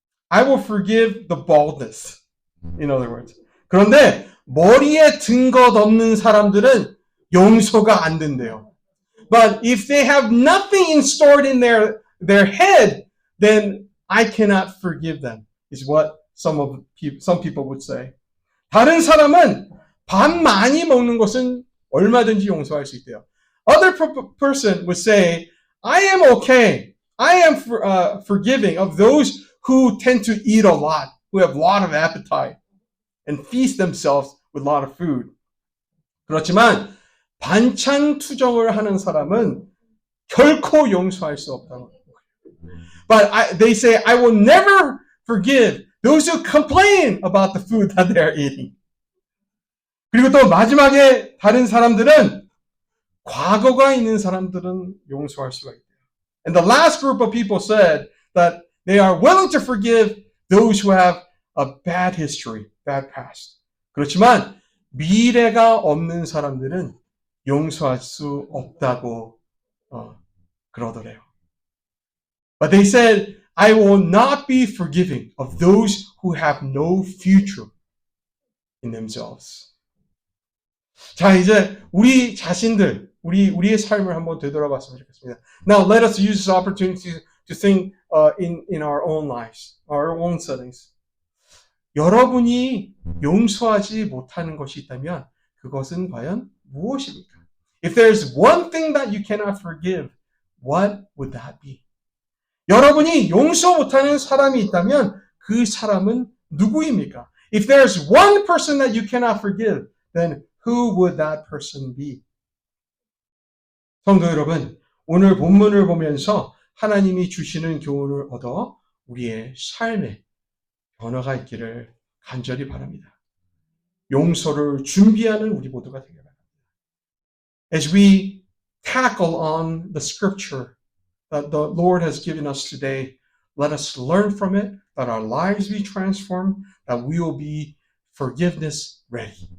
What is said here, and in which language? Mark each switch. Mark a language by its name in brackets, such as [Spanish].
[English] I will forgive the baldness. In other words. [Korean] 그런데 머리에 든 것 없는 사람들은 용서가 안 된대요. [English] But if they have nothing stored in their head, then I cannot forgive them, is what some people would say. [Korean] 다른 사람은 밥 많이 먹는 것은 얼마든지 용서할 수 있대요. [English] Other person would say, I am okay. I am forgiving of those who tend to eat a lot, who have a lot of appetite and feast themselves with a lot of food. [Korean] 그렇지만 반찬 투정을 하는 사람은 결코 용서할 수 없다고. [English] But they say, I will never forgive those who complain about the food that they are eating. [Korean] 그리고 또 마지막에 다른 사람들은 과거가 있는 사람들은 용서할 수가 있대요. [English] And the last group of people said that they are willing to forgive those who have a bad history, bad past. [Korean] 그렇지만 미래가 없는 사람들은 용서할 수 없다고 그러더래요. [English] But they said, I will not be forgiving of those who have no future in themselves. [Korean] 자, 이제 우리 자신들, 우리의 삶을 한번 되돌아봤으면 좋겠습니다. [English] Now, let us use this opportunity to think in our own lives, our own settings. [Korean] 여러분이 용서하지 못하는 것이 있다면 그것은 과연 무엇입니까? [English] If there's one thing that you cannot forgive, what would that be? [Korean] 여러분이 용서 못하는 사람이 있다면 그 사람은 누구입니까? [English] If there's one person that you cannot forgive, then who would that person be? [Korean] 성도 여러분, 오늘 본문을 보면서 하나님이 주시는 교훈을 얻어 우리의 삶에 변화가 있기를 간절히 바랍니다. 용서를 준비하는 우리 모두가 되길 바랍니다. [English] As we tackle on the scripture that the Lord has given us today, let us learn from it, that our lives be transformed, that we will be forgiveness ready.